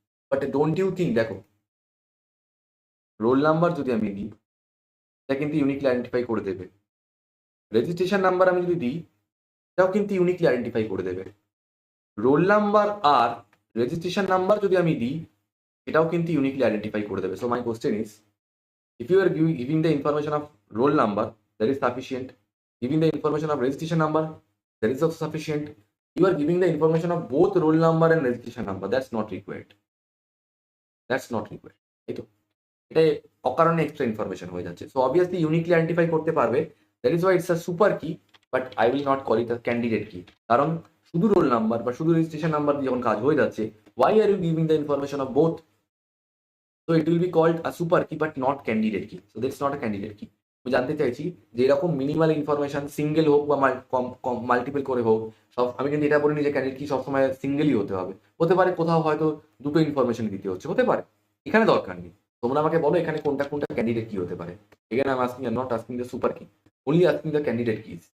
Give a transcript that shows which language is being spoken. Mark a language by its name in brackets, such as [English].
[English] but don't you think, [Bangla] দেখো, roll number যদি আমি দিই, সেটা কিন্তু ইউনিকলি আইডেন্টিফাই করে দেবে। রেজিস্ট্রেশন নাম্বার আমি যদি দিই, সেটাও কিন্তু ইউনিকলি আইডেন্টিফাই করে দেবে। রোল নাম্বার আর রেজিস্ট্রেশন নাম্বার যদি আমি দিই, এটাও কিন্তু ইউনিকলি আইডেন্টিফাই করে দেবে। [English] So my question is, if you are giving the information of roll number, that is sufficient. Giving the information of registration number, that is also sufficient. You are giving the information of both roll number and registration number, that's not required. That's not required. [Bangla] এই তো, এটা অকারণে extra information হয়ে যাচ্ছে। [English] so obviously uniquely identify [Bangla] করতে পারবে, [English] That is why it's a super key, but I will not call it a candidate key. [Bangla] কারণ শুধু রোল নাম্বার বা শুধু রেজিস্ট্রেশন নাম্বার দিয়ে যখন কাজ হয়ে যাচ্ছে, [English] Why are you giving the information of both? So it will be called a super key but not candidate key. So that's not a candidate key. [Bangla] আমি জানতে চাইছি যে এরকম মিনিমাল ইনফরমেশন সিঙ্গেল হোক বা মাল্টিপল করে হোক, সব আমি কিন্তু এটা বলিনি যে ক্যান্ডিডেট কি সবসময় সিঙ্গেলই হতে হবে। হতে পারে কোথাও হয়তো দুটো ইনফরমেশন দিতে হচ্ছে, হতে পারে। এখানে দরকার নেই। তোমরা আমাকে বলো এখানে কোনটা কোনটা ক্যান্ডিডেট কি হতে পারে। এখানে আমি [English] Asking not asking the super key, only asking the candidate keys.